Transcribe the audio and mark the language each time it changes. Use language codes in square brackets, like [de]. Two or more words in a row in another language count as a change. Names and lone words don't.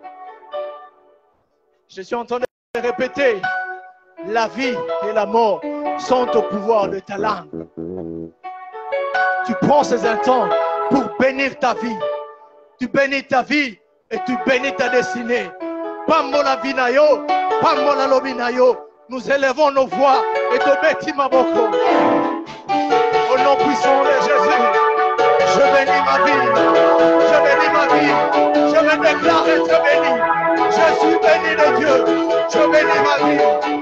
[fr] Je suis en train de répéter, la vie et la mort sont au pouvoir de ta langue. Tu prends ces instants pour bénir ta vie. Tu bénis ta vie et tu bénis ta destinée. [ln] Pamola vinayo, pamola lobinayo. [fr] Nous élevons nos voix et te bénis ma boko. Au nom puissant de Jésus, je bénis ma vie. Je bénis ma vie. Je me déclare être béni. Je suis béni de Dieu. Je bénis ma vie.